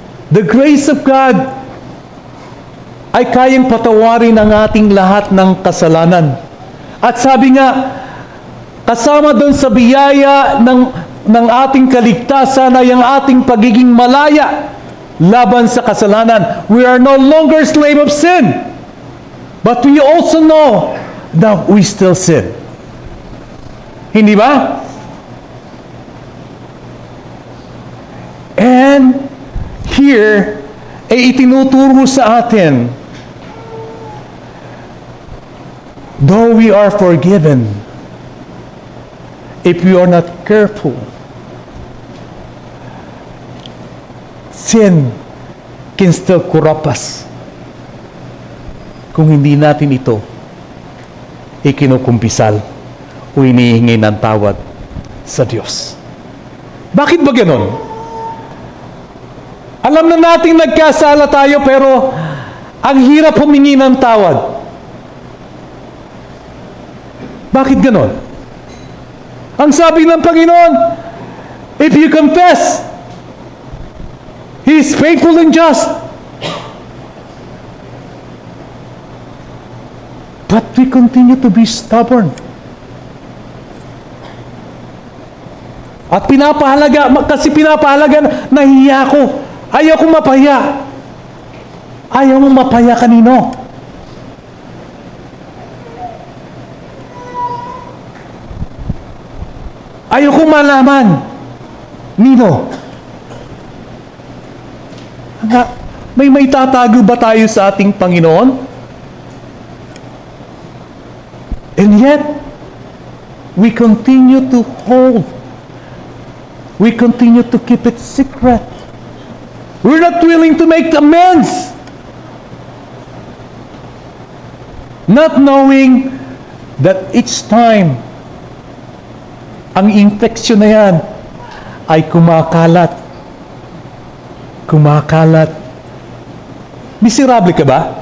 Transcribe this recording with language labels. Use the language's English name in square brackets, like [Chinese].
[English] The grace of God [Filipino] ay kayang patawarin ang ating lahat ng kasalanan. At sabi nga, kasama doon sa biyaya ng ating kaligtasan ay ang ating pagiging malaya laban sa kasalanan. [English] We are no longer slave of sin. But we also know that we still sin. [Filipino] Hindi ba? And here, itinuturo sa atin, though we are forgiven, if we are not careful, sin can still corrupt us. Kung hindi natin ito ikinukumpisal o inihingi ng tawad sa Diyos. Bakit ba ganon? Alam na natin nagkasala tayo pero ang hirap humingi ng tawad. Bakit ganon? Ang sabi ng Panginoon, [English] if you confess, He is faithful and just. But we continue to be stubborn. [Filipino] At kasi pinapahalaga, nahiya ako. Ayaw kong mapahiya. Ayaw mong mapahiya kanino? Ayaw kong malaman. Nino? May tatago ba tayo sa ating Panginoon? [English] And yet, we continue to hold. We continue to keep it secret. We're not willing to make amends. Not knowing that each time, [Filipino] ang infection na yan ay kumakalat. Kumakalat. Miserable ka ba?